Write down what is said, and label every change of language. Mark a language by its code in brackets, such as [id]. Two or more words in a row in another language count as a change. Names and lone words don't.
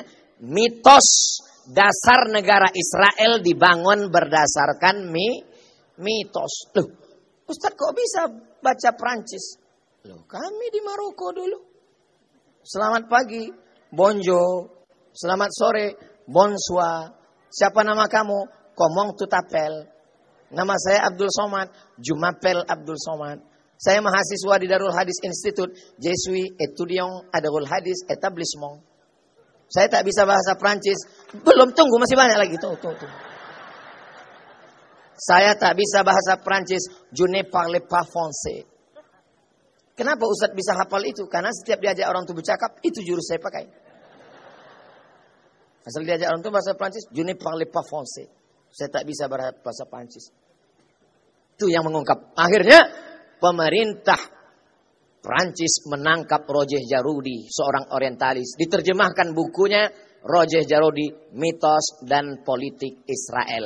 [id] Mitos dasar negara Israel dibangun berdasarkan mitos. Loh, Ustaz kok bisa baca Perancis? Loh, kami di Maroko dulu. Selamat pagi. [fr] Bonjour, [id] selamat sore, [fr] bonsoir. [id] Siapa nama kamu? [fr] Comment tu t'appelles? [id] Nama saya Abdul Somad. [fr] Je m'appelle Abdul Somad. [id] Saya mahasiswa di Darul Hadis Institute. [fr] Je suis étudiant à Darul Hadis Etablissement. [id] Saya tak bisa bahasa Prancis. Belum, tunggu, masih banyak lagi. Tuh. Saya tak bisa bahasa Prancis. [fr] Je ne parle pas français. [id] Kenapa Ustadz bisa hafal itu? Karena setiap diajak orang itu bercakap, itu jurus saya pakai. Asal diajak orang itu bahasa Prancis, [fr] je ne parle pas français. [id] Saya tak bisa bahasa Prancis. Itu yang mengungkap. Akhirnya pemerintah Prancis menangkap Roger Jaraudi, seorang orientalis. Diterjemahkan bukunya Roger Jaraudi, Mitos dan Politik Israel.